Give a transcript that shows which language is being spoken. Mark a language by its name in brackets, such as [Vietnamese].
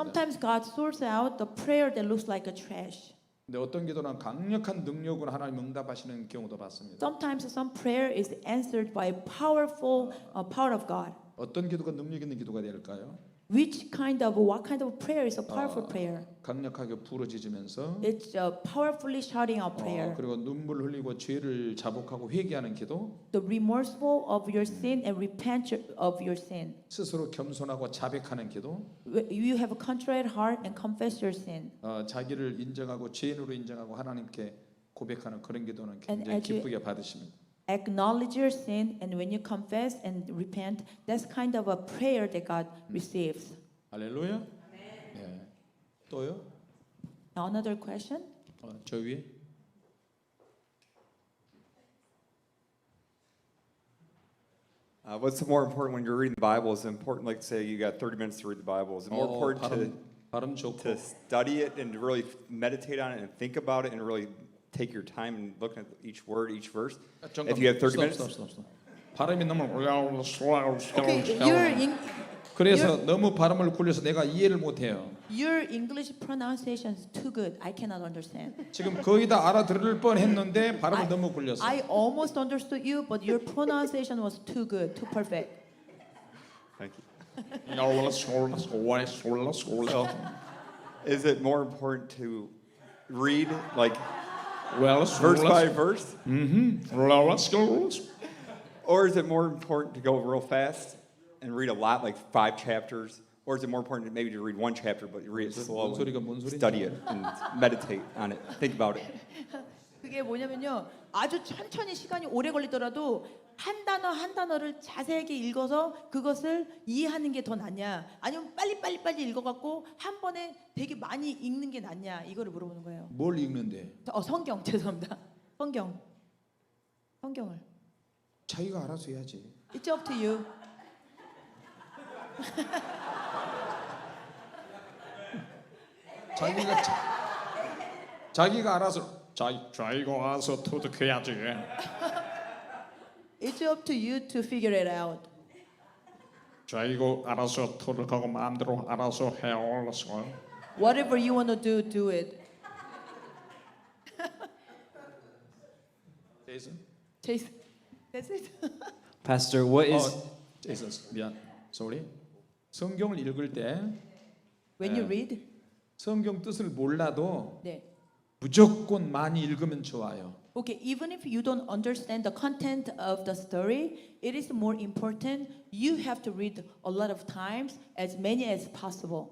[English] Sometimes God sorts out the prayer that looks like a trash. [Korean] 근데 어떤 기도는 강력한 능력으로 하나님 응답하시는 경우도 봤습니다. [English] Sometimes some prayer is answered by powerful power of God. [Korean] 어떤 기도가 능력 있는 기도가 될까요? [English] What kind of prayer is a powerful prayer? [Korean] 강력하게 부르짖으면서 [English] It's powerfully shouting out prayer. [Korean] 그리고 눈물 흘리고 죄를 자복하고 회개하는 기도, [English] The remorseful of your sin and repent of your sin. [Korean] 스스로 겸손하고 자백하는 기도, [English] You have a contrite heart and confess your sin. [Korean] 자기를 인정하고 죄인으로 인정하고 하나님께 고백하는 그런 기도는 [English] And [Korean] 굉장히 [English] as you- [Korean] 기쁘게 받으십니다. [English] Acknowledge your sin, and when you confess and repent, that's kind of a prayer that God receives. [Korean] 할렐루야. 예. 또요? [English] Another question? [Korean] 저 위에. [English] What's more important when you're reading the Bible? Is it important, like say you got 30 minutes to read the Bible? Is it more important [Korean] 발음 좋고. [English] to study it and to really meditate on it and think about it and really take your time and look at each word, each verse? If you have 30 minutes? Stop. [Korean] 발음이 너무 [English] Okay, [Korean] 그래서 너무 발음을 굴려서 내가 이해를 못해요. [English] Your English pronunciation is too good. I cannot understand. [Korean] 지금 거의 다 알아들을 뻔했는데 발음을 너무 굴렸어. [English] I almost understood you, but your pronunciation was too good, too perfect. Thank you. So, is it more important to read like verse by verse, or is it more important to go real fast and read a lot, like 5 chapters, or is it more important maybe to read 1 chapter but read it [Korean] 뭔 [English] slowly, [Korean] 소리가 뭔 소리냐? [English] study it, and meditate on it, think about it? [Korean] 그게 뭐냐면요. 아주 천천히 시간이 오래 걸리더라도 한 단어 한 단어를 자세하게 읽어서 그것을 이해하는 게 더 낫냐? 아니면 빨리 읽어갖고 한 번에 되게 많이 읽는 게 낫냐? 이거를 물어보는 거예요. 뭘 읽는데? 성경 죄송합니다. 성경을. 자기가 알아서 해야지. [English] It's up to you. [Korean] 자기가 알아서 자기가 알아서 터득해야지. [English] It's up to you to figure it out. [Korean] 자기가 알아서 터득하고 마음대로 알아서 해요. [English] Whatever you want to do, do it. [Korean] 제이슨. [English] Jason, that's it. Pastor, what is [Korean] 제이슨 미안. [English] sorry. [Korean] 성경을 읽을 때 [English] When you read, [Korean] 성경 뜻을 몰라도 네. 무조건 많이 읽으면 좋아요. [English] Okay, even if you don't understand the content of the story, it is more important you have to read a lot of times, as many as possible.